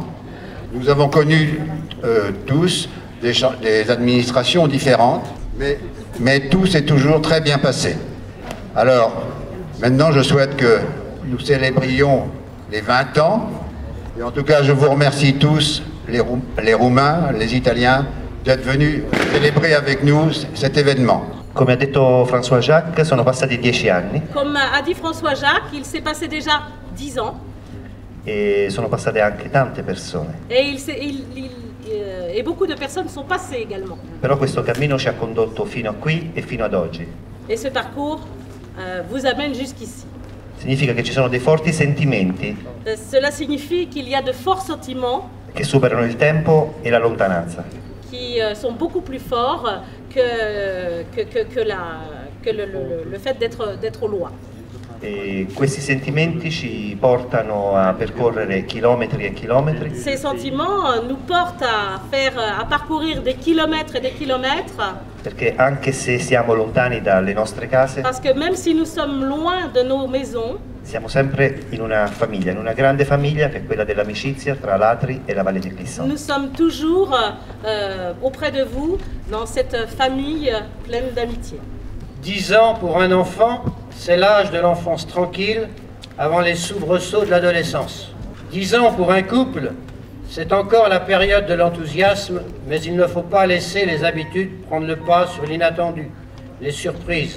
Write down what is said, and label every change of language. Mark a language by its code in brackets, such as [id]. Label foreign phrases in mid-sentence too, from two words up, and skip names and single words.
[fr] Nous avons connu tous des administrations différentes, mais tout s'est toujours très bien passé. Alors, maintenant, je souhaite que nous célébrions les 20 ans. Et en tout cas, je vous remercie tous, les Roumains, les Italiens, d'être venus célébrer avec nous cet événement. [it] Come ha detto François Jacques, sono passati 10 anni. [fr] Comme a dit François Jacques, il s'est passé déjà 10 ans. [it] E sono passate anche tante persone. [fr] Et beaucoup de personnes sont passées également. [it] Però questo cammino ci ha condotto fino a qui e fino ad oggi. [fr] Et ce parcours vous amène jusqu'ici. [it] Significa che ci sono dei forti sentimenti [fr] Cela signifie qu'il y a de forts sentiments [it] che superano il tempo e la lontananza. [fr] qui sont beaucoup plus forts que le fait d'être loin. [it] E questi sentimenti ci portano a percorrere chilometri e chilometri. [fr] Ces sentiments nous portent à parcourir des kilomètres et des kilomètres. [it] Perché anche se siamo lontani dalle nostre case, [fr] Parce que même si nous sommes loin de nos maisons, [it] siamo sempre in una famiglia, in una grande famiglia che è quella dell'amicizia tra l'Atri e la Valle di Clisson. [fr] nous sommes toujours auprès de vous dans cette famille pleine d'amitié. 10 ans pour un enfant, c'est l'âge de l'enfance tranquille avant les soubresauts de l'adolescence. 10 ans pour un couple, c'est encore la période de l'enthousiasme, mais il ne faut pas laisser les habitudes prendre le pas sur l'inattendu, les surprises.